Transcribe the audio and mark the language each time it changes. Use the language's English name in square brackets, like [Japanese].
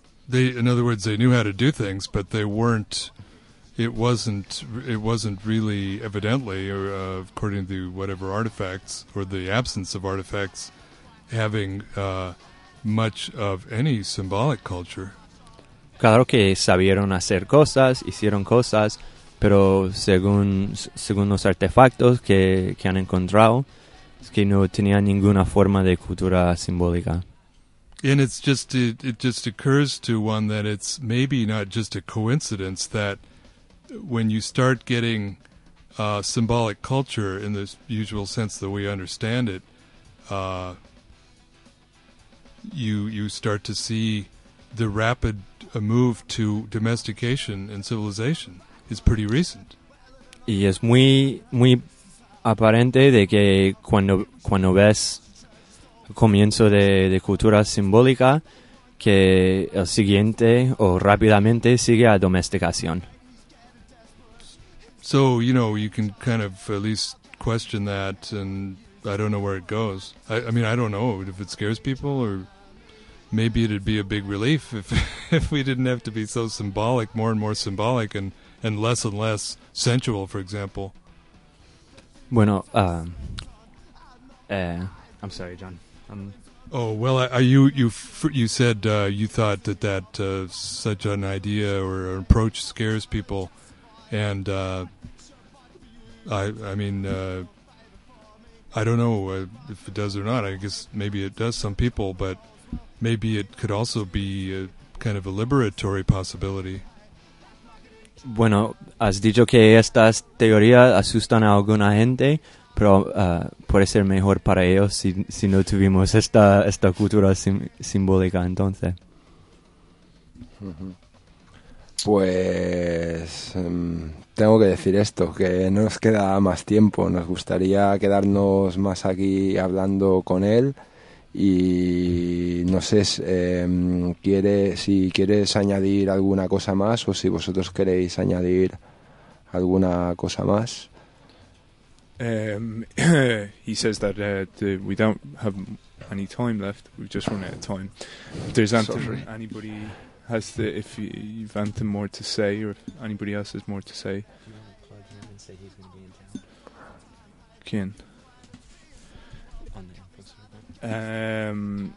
[English] In other words, they knew how to do things, but they weren't, it wasn't really evidently, according to whatever artifacts, or the absence of artifacts, having much of any symbolic culture. [Spanish] Claro que sabieron hacer cosas, hicieron cosas, pero según los artefactos que han encontrado, es que no tenía ninguna forma de cultura simbólica. [English] And it's just it just occurs to one that it's maybe not just a coincidence that when you start getting symbolic culture in the usual sense that we understand it, you start to see the rapid move to domestication and civilization is pretty recent. [Spanish] Y es muy muy aparente de que cuando ves comienzo de cultura simbólica, que el siguiente o rápidamente sigue a domesticación. [English] So, you know, you can kind of at least question that, and I don't know where it goes. I mean, I don't know if it scares people, or maybe it'd be a big relief if we didn't have to be so symbolic, more and more symbolic, and less sensual, for example. Bueno, I'm sorry, John. Oh, well, you said you thought that such an idea or an approach scares people, and I don't know if it does or not. I guess maybe it does some people, but maybe it could also be a kind of a liberatory possibility. [Spanish] Bueno, has dicho que estas teorías asustan a alguna gente, pero puede ser mejor para ellos si no tuvimos esta cultura simbólica, entonces. Pues tengo que decir esto, que no nos queda más tiempo. Nos gustaría quedarnos más aquí hablando con él. Y no sé si quieres añadir alguna cosa más o si vosotros queréis añadir alguna cosa más. [English] He says that we don't have any time left. We've just run out of time. If there's anybody has to, if you've anything more to say, or if anybody else has more to say. Do you want to plug him and say he's going to be in town?